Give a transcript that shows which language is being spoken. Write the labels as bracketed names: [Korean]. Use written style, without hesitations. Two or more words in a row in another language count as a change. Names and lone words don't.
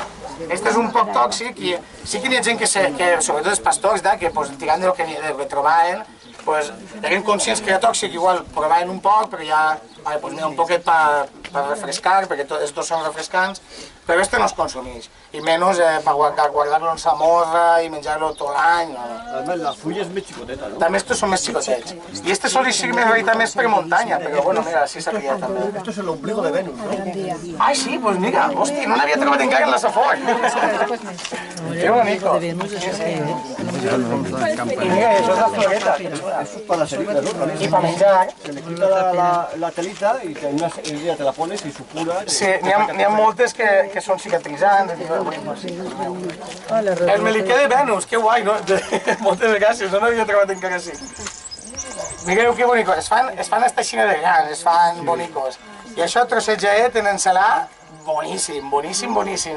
[Catalan] Este és un poc tòxic i sí que hi ha gent que sobretot els pastors, que tirant del que trobaven, eren conscients que era tòxic, igual provaven un poc, però ja un poquet per refrescar, perquè els dos són refrescants, però este no es consumeix, i menys per guardar-lo en samorra i menjar-lo tot l'any. A més, la fulla és més xicoteta, no? També estos són més xicotets. I este sol ser més veritat més per muntanya, però bueno, mira, així s'ha criat també. [Spanish] Esto es el ombligo de Venus, ¿no? [Catalan] Ai, sí, pues mira, hosti, no n'havia trobat encara en la Safor. Que bonico. I mira, això és la floreta. [Spanish] Eso es para las heridas, ¿no? [Catalan] I per menjar. [Spanish] Se le quita la telita y te la pones y supura. [Catalan] Sí, n'hi ha moltes que són cicatritzants. El meliquer de Venus, que guai, no? Moltes gràcies, no n'havia trobat encara així. Mireu que bonico, es fan esta xina de grans, es fan bonicos. I això trossejaet en ensalà, boníssim, boníssim, boníssim.